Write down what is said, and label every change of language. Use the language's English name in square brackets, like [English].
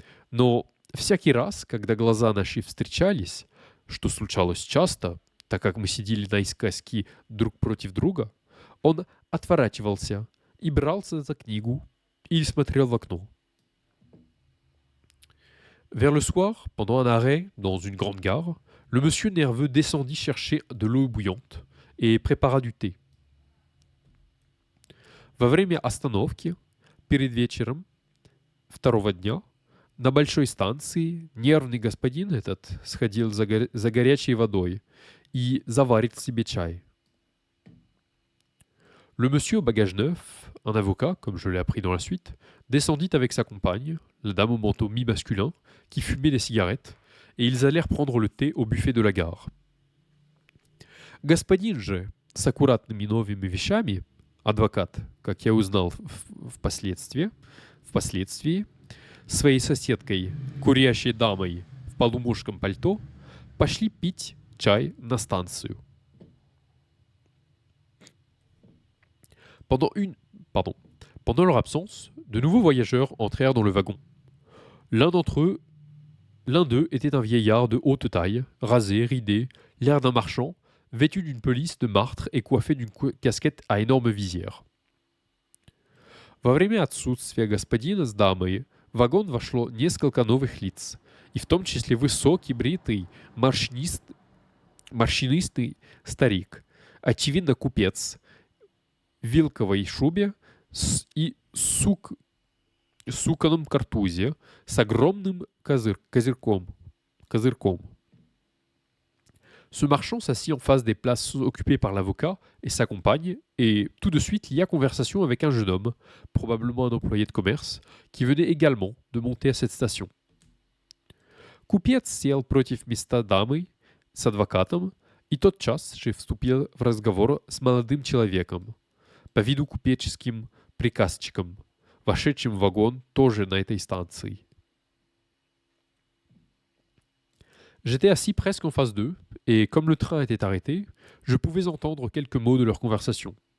[Russian] Но всякий раз, когда глаза наши встречались, что случалось часто, так как мы сидели наискоси друг против друга, он отворачивался и брался за книгу или смотрел в окно. [French] Vers le soir, pendant un arrêt dans une grande gare, le monsieur nerveux descendit chercher de l'eau bouillante et prépara du thé. [Russian] Во время остановки, перед вечером второго дня, на большой станции нервный господин этот сходил за горячей водой и заварит себе чай. [French] Le monsieur au bagage neuf, un avocat, comme je l'ai appris dans la suite, descendit avec sa compagne, la dame au manteau mi-masculin, qui fumait des cigarettes, et ils allèrent prendre le thé au buffet de la gare. [Russian] Господин же с аккуратными новыми вещами, адвокат, как я узнал впоследствии, своей соседкой, курящей дамой в полумушком пальто, пошли пить чай на станцию. [French] Pendant leur absence, de nouveaux voyageurs entrèrent dans le wagon. L'un d'eux était un vieillard de haute taille, rasé, ridé, l'air d'un marchand, vêtu d'une pelisse de martre et coiffé d'une casquette à énorme visière. [Russian] Во время отсутствия господина с дамой в вагон вошло несколько новых лиц, и в том числе высокий, бритый, морщинистый старик, очевидно купец, в вилковой шубе и суконном картузе с огромным козырьком. [French] Ce marchand s'assit en face des places occupées par l'avocat et sa compagne, et tout de suite lia conversation avec un jeune homme, probablement un employé de commerce, qui venait également de monter à cette station. [Russian] Купец сел против места дамы с адвокатом и тотчас же вступил в разговор с молодым человеком, по виду купеческим приказчиком, вошедшим в вагон тоже на этой станции. [French] J'étais assis presque en face d'eux, et comme le train était arrêté, je pouvais entendre quelques mots de leur conversation.